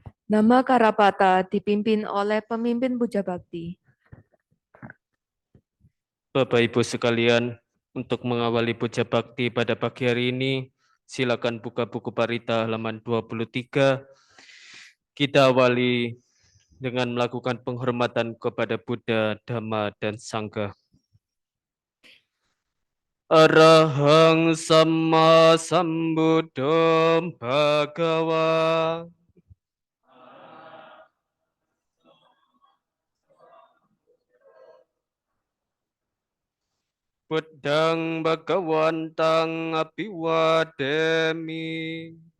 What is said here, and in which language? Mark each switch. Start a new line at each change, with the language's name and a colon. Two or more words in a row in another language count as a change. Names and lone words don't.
Indonesian: Nama Karapata dipimpin oleh pemimpin Puja Bakti. Bapak Ibu sekalian, untuk mengawali puja bakti pada pagi hari ini, silakan buka buku Parita halaman 23. Kita awali dengan melakukan penghormatan kepada Buddha, Dhamma, dan Sangha.
Pali: Arahang Samma Sambuddho Bhagava. Buddhang Bhagawantang Abhiwademi.